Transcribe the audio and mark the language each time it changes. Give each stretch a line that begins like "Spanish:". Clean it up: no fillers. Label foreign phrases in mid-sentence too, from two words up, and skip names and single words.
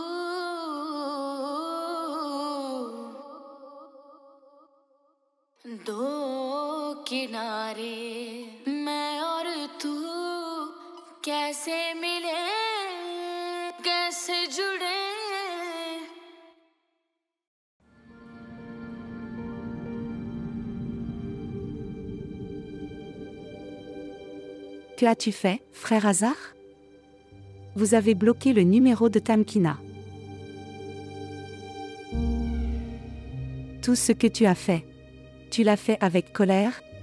Hindi: दो किनारे मैं और तू कैसे मिले कैसे जुड़े
French: Que as-tu fait, frère Hasard? Vous avez bloqué le numéro de Tamkina. Tout ce que tu as fait, tu l'as fait avec colère?